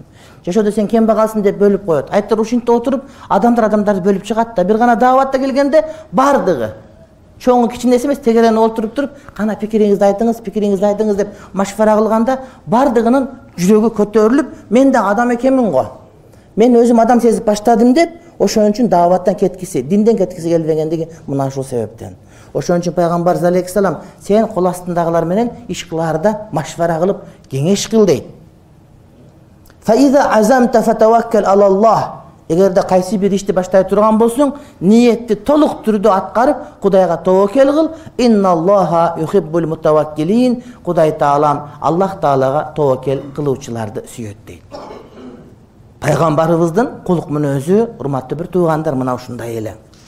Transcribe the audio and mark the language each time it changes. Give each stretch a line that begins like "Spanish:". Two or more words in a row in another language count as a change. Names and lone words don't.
Kyrgyz: Жашоодо сен кембагалсың деп бөлүп коет. Айттыр ушинтип отуруп, адамдарды бөлүп чыгат да, бир гана дааватта келгенде бардыгы чоңу кичинеси эмес, тегерен олтуруп туруп, кана пикириңизди айтыңыз деп машвара кылганда бардыгынын жүрөгү көтөрүлүп, мен да адам экенмин го. Мен өзүм адам сезип баштадым деп, ошон үчүн дааваттан кеткиси, динден кеткиси келбегендиги мына ушул себептен. Ошон үчүн пайгамбар алейхиссалам сен кол астындагылар менен иш кылаарда машвара кылып, кеңеш кыл дейт.
Arabic: فإذا عزمت فتوكل على الله.
Kyrgyz: Эгерде кайсы бир ишти баштай турган болсоң, ниетти толук түрдө аткарып, Кудайга таваккал кыл.
Arabic: إن الله يحب المتوكلين.
Kyrgyz: Кудай Таалам Аллах Таалага таваккал кылуучуларды сүйөт дейт. Пайгамбарыбыздын кулук мүнөзү, урматтуу бир туугандар, мына ушундай эле.